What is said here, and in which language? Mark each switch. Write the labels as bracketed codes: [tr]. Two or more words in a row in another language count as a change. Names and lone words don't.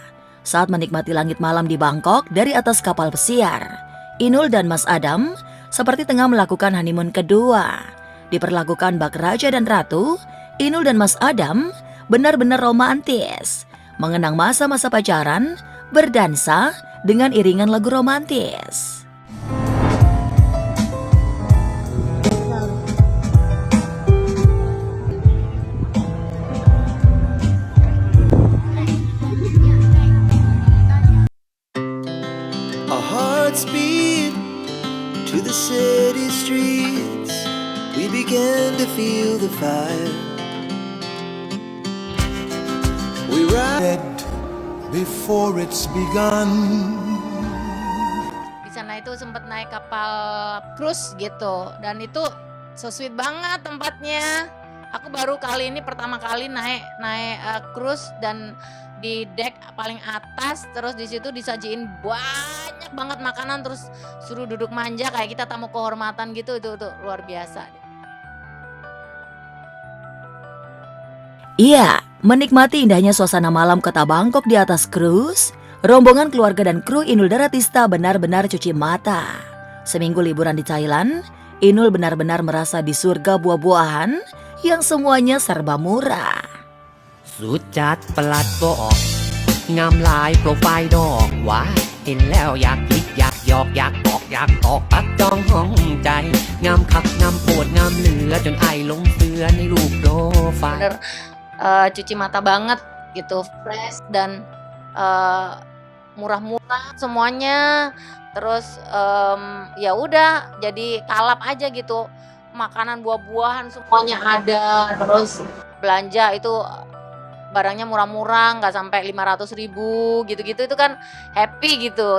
[id] Saat menikmati langit malam di Bangkok dari atas kapal pesiar, Inul dan Mas Adam seperti tengah melakukan honeymoon kedua. Diperlakukan bak raja dan ratu, Inul dan Mas Adam benar-benar romantis, mengenang masa-masa pacaran, berdansa dengan iringan lagu romantis. [en] Our hearts beat to the city streets. We began to feel the fire. We ride before it's begun. [id] Di sana itu sempat naik kapal cruise gitu, dan itu [en] so sweet [id] banget tempatnya. Aku baru kali ini pertama kali naik cruise dan di deck paling atas, terus di situ disajiin banyak banget makanan, terus suruh duduk manja kayak kita tamu kehormatan gitu, itu luar biasa. Iya, menikmati indahnya suasana malam kota Bangkok di atas cruise, rombongan keluarga dan kru Inul Daratista benar-benar cuci mata. Seminggu liburan di Thailand, Inul benar-benar merasa di surga buah-buahan yang semuanya serba murah. [tts] สุดจัดประหลัดบอกงามลายโปรไฟล์ดอกหว่าเห็นแล้วอยากคิดอยากหยอกอยากบอกอยากตอกปักจองห้องใจงามคักงามโปวดงามเหลือจนไอหลงเสือในรูปโปรไฟล์ [id] Bener cuci mata banget gitu, fresh dan murah-murah semuanya. Terus ya udah jadi kalap aja gitu, makanan buah-buahan semuanya ada. Terus belanja itu barangnya murah-murah, nggak sampai 500.000 gitu-gitu, itu kan happy gitu.